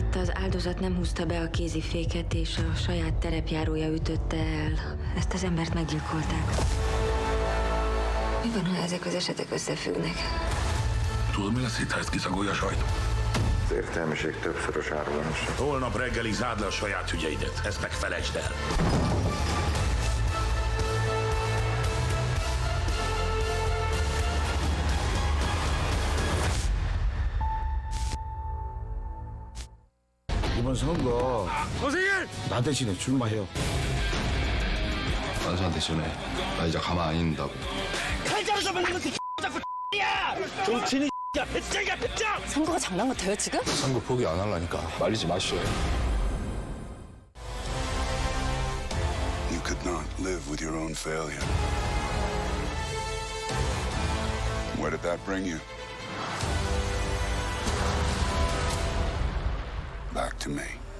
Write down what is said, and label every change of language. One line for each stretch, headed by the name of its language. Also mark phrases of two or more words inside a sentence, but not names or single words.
Hungarian: Itt az áldozat nem húzta be a kéziféket, és a saját terepjárója ütötte el. Ezt az embert meggyilkolták. Mi van, ha ezek az esetek összefüggnek? Tudod, mi lesz itt, ha ezt kiszagolja a sajtó? Az értelmiség többszörös árulása. Holnap reggelig zárd le a saját ügyeidet. Ezt meg felejtsd el.
Korean: 이번 선거 나 대신에 출마해요. 안산 대신에 나 이제 가만 안 있는다고. 칼자루 좀 만든 것도 자꾸 야! 정치는 야 배짱이야 배짱! 선거가 장난 같아요 지금? 선거 포기 안 하려니까 말리지 마시오.
English: You could not live with your own failure. Where did that bring you? Back to me.